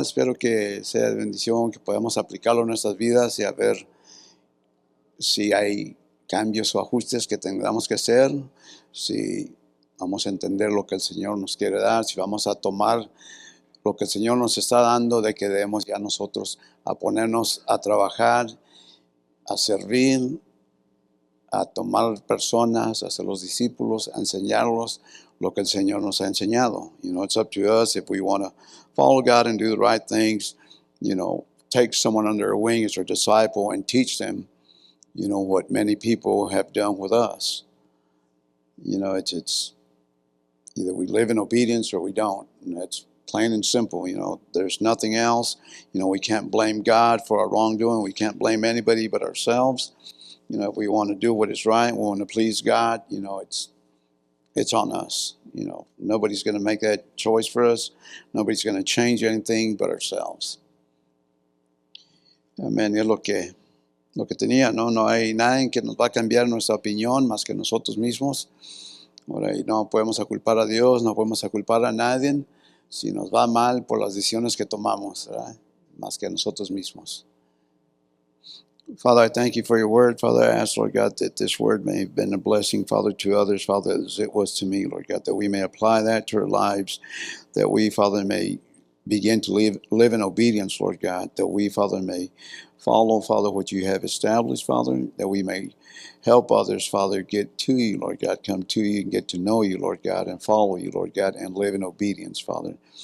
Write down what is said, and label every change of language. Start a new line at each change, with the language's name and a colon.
Spanish: Espero que sea de bendición, que podamos aplicarlo en nuestras vidas y a ver si hay cambios o ajustes que tengamos que hacer, si vamos a entender lo que el Señor nos quiere dar, si vamos a tomar lo que el Señor nos está dando, de que debemos ya nosotros a ponernos a trabajar, a servir, a tomar personas, a ser los discípulos, a enseñarlos lo que el Señor nos ha enseñado.
English: It's up to us if we want to follow God and do the right things, take someone under our wing as our disciple and teach them, what many people have done with us. It's either we live in obedience or we don't. And that's plain and simple. There's nothing else. We can't blame God for our wrongdoing. We can't blame anybody but ourselves. If we want to do what is right, we want to please God, it's on us. Nobody's going to make that choice for us. Nobody's going to change anything but ourselves. Amén.
Spanish: Es lo que tenía, no hay nadie que nos va a cambiar nuestra opinión más que nosotros mismos. Ahora, y no podemos culpar a Dios, no podemos culpar a nadie si nos va mal por las decisiones que tomamos, ¿verdad? Más que a nosotros mismos.
English: Father, I thank you for your word. Father, I ask, Lord God, that this word may have been a blessing, Father, to others, Father, as it was to me, Lord God, that we may apply that to our lives, that we, Father, may begin to live in obedience, Lord God, that we, Father, may follow, Father, what you have established, Father, that we may help others, Father, get to you, Lord God, come to you and get to know you, Lord God, and follow you, Lord God, and live in obedience, Father,